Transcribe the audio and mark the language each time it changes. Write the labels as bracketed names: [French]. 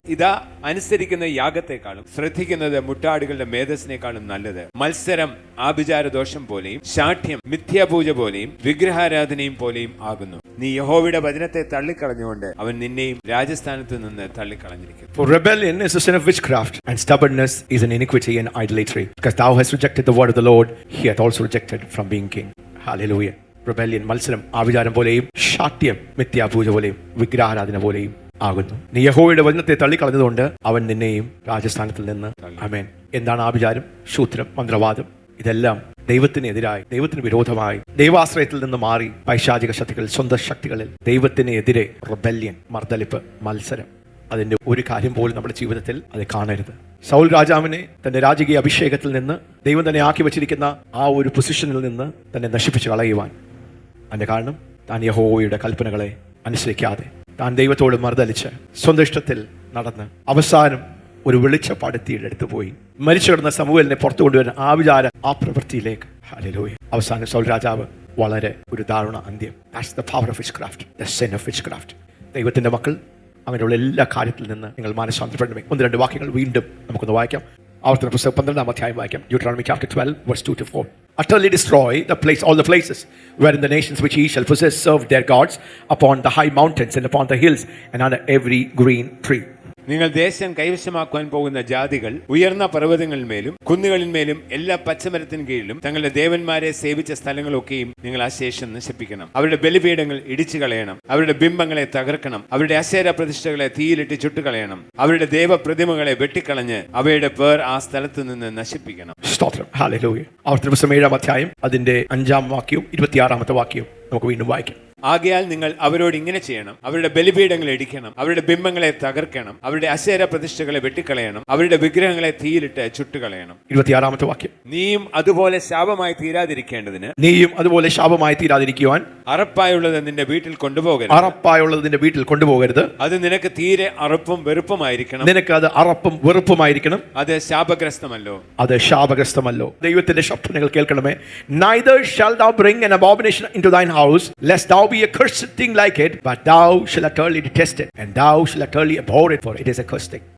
[Malayalam] ഇതാ, അനുസരിക്കുന്ന യാഗത്തെക്കാളും ശ്രദ്ധിക്കുന്നത് മുട്ടാടുകളുടെ മേധസ്സിനേക്കാളും നല്ലത്. മത്സരം ആഭിചാര ദോഷം പോലെയും ശാഠ്യം മിഥ്യാപൂജ പോലെയും വിഗ്രഹാരാധനയും പോലെയും ആകുന്നു. നീ യഹോവയുടെ വചനത്തെ തള്ളിക്കളഞ്ഞുകൊണ്ട് അവൻ നിന്നെയും രാജസ്ഥാനത്ത് നിന്ന് തള്ളിക്കളഞ്ഞിരിക്കും. [English] For rebellion is a sin of witchcraft, and stubbornness is an iniquity and idolatry. Because thou hast rejected the word of the Lord, he hath also rejected from being king. Hallelujah. [Malayalam] Rebellion, മത്സരം ആഭിചാരം പോലെയും ശാഠ്യം മിഥ്യാപൂജ പോലെയും വിഗ്രഹാരാധന പോലെയും ആകുന്നു. നീ യഹോവയുടെ വചനത്തെ തള്ളിക്കളഞ്ഞതുകൊണ്ട് അവൻ നിന്നെയും രാജസ്ഥാനത്തിൽ നിന്ന്. ആമേൻ. എന്താണ് ആഭിചാരം? ശൂദ്രം, മന്ത്രവാദം, ഇതെല്ലാം ദൈവത്തിനെതിരായി, ദൈവത്തിന് വിരോധമായി, ദൈവാശ്രയത്തിൽ നിന്ന് മാറി പൈശാചിക ശക്തികൾ, സ്വന്തം ശക്തികളിൽ ദൈവത്തിനെതിരെ റിബല്യൻ, മർദ്ദലിപ്പ്, മത്സരം. അതിന്റെ ഒരു കാര്യം പോലും നമ്മുടെ ജീവിതത്തിൽ അത് കാണരുത്. സൗൽ രാജാവിനെ തന്റെ രാജകീയ അഭിഷേകത്തിൽ നിന്ന്, ദൈവം തന്നെ ആക്കി വെച്ചിരിക്കുന്ന ആ ഒരു പൊസിഷനിൽ നിന്ന് തന്നെ നശിപ്പിച്ച് കളയുവാൻ. അതിന്റെ കാരണം താൻ യഹോവയുടെ കൽപ്പനകളെ അനുസരിക്കാതെ, താൻ ദൈവത്തോട് മർദ്ദലിച്ച് സ്വന്തം ഇഷ്ടത്തിൽ നടന്ന് അവസാനം ഒരു വെളിച്ചപ്പാടെത്തിയുടെ അടുത്ത് പോയി മരിച്ചു കിടന്ന സമൂഹലിനെ പുറത്തു കൊണ്ടുവരുന്ന ആ പ്രവൃത്തിയിലേക്ക്. ഹല്ലേലൂയ. അവസാനം സൗൽ രാജാവ് വളരെ ഒരു ദാരുണ അന്ത്യം. [English] That's the power of witchcraft, the sin of witchcraft. [Malayalam] ദൈവത്തിന്റെ മക്കൾ അങ്ങനെയുള്ള എല്ലാ കാര്യത്തിൽ നിന്ന് നിങ്ങൾ മാനസാന്തരപ്പെടണമേ. 1-2 വാക്യങ്ങൾ വീണ്ടും നമുക്കൊന്ന് വായിക്കാം. ആവർത്തന പുസ്തകം 12-ാം അധ്യായം വായിക്കാം. [English] Deuteronomy chapter 12 verse 2-4. Utterly destroy all the places wherein the nations which ye shall possess serve their gods upon the high mountains and upon the hills and under every green tree. [Malayalam] നിങ്ങൾ ദേശം കൈവശമാക്കുവാൻ പോകുന്ന ജാതികൾ ഉയർന്ന പർവ്വതങ്ങളിന്മേലും കുന്നുകളിന്മേലും എല്ലാ പച്ചമരത്തിന് കീഴിലും തങ്ങളുടെ ദേവന്മാരെ സേവിച്ച സ്ഥലങ്ങളൊക്കെയും നിങ്ങൾ അശേഷം നശിപ്പിക്കണം. അവരുടെ ബലിപീഠങ്ങൾ ഇടിച്ചു കളയണം. അവരുടെ ബിംബങ്ങളെ തകർക്കണം. അവരുടെ അശേര പ്രതിഷ്ഠകളെ തീയിലിട്ട് ചുട്ടുകളയണം. അവരുടെ ദേവപ്രതിമകളെ വെട്ടിക്കളഞ്ഞ് അവയുടെ പേർ ആ സ്ഥലത്ത് നിന്ന് നശിപ്പിക്കണം. സ്തോത്രം. ഹല്ലേലൂയ. ആവർത്തന പുസ്തകം 7-ാം അധ്യായം അതിന്റെ 5-ാം വാക്യവും 26-ാമത്തെ വാക്യവും നമുക്ക് വീണ്ടും വായിക്കാം. ആകയാൽ നിങ്ങൾ അവരോട് ഇങ്ങനെ ചെയ്യണം: അവരുടെ ബലിപീഠങ്ങൾ ഇടിക്കണം. അവരുടെ ബിംബങ്ങളെ തകർക്കണം. അവരുടെ അശേര പ്രതിഷ്ഠകളെ വെട്ടിക്കളയണം. അവരുടെ വിഗ്രഹങ്ങളെ തീയിലിട്ട് ചുട്ടുകളയണം. 26-ാമത്തെ വാക്യം. നീയും അതുപോലെ ശാപമായി തീരാതിരിക്കേണ്ടതിന്, നീയും അതുപോലെ ശാപമായി തീരാതിരിക്കുവാൻ അറപ്പായുള്ളത് നിന്റെ വീട്ടിൽ കൊണ്ടുപോകരുത്. അറപ്പായുള്ളത് നിന്റെ വീട്ടിൽ കൊണ്ടുപോകരുത്. അത് നിനക്ക് തീരെ അറപ്പും വെറുപ്പുമായിരിക്കണം. നിനക്ക് അത് അറപ്പും വെറുപ്പുമായിരിക്കണം. അത് ശാപഗ്രസ്തമല്ലോ. അത് ശാപഗ്രസ്തമല്ലോ. ദൈവത്തിന്റെ ശബ്ദം നിങ്ങൾ കേൾക്കണമേ. [English] Neither shalt thou bring an abomination into thine house, lest thou be a cursed thing like it, but thou shalt utterly detest it, and thou shalt utterly abhor it, for it is a cursed thing.